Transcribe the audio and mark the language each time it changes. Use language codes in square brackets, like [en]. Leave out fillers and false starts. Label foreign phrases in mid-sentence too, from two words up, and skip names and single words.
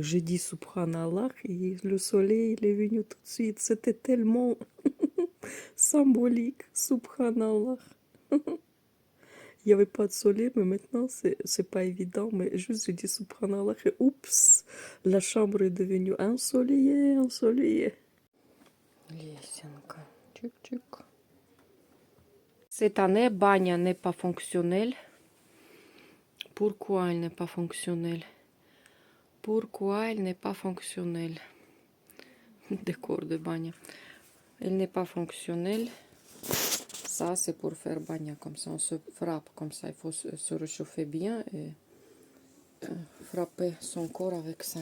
[fr] J'ai dit Subhanallah et le soleil il est venu tout de suite. C'était tellement symbolique. Subhanallah. Il n'y avait pas de soleil, mais maintenant, c'est pas évident. Mais juste, j'ai dit subhanallah, et oups, la chambre est devenue ensoleillée, ensoleillée. [ru] Лесенка. Чик-чик. [fr] Cette année, Banya n'est pas fonctionnelle. Pourquoi elle n'est pas fonctionnelle? Pourquoi elle n'est pas fonctionnelle? Décor de Banya. Elle n'est pas fonctionnelle. Ça, c'est pour faire bagna, comme ça, on se frappe, comme ça, il faut se réchauffer bien et frapper son corps avec ça.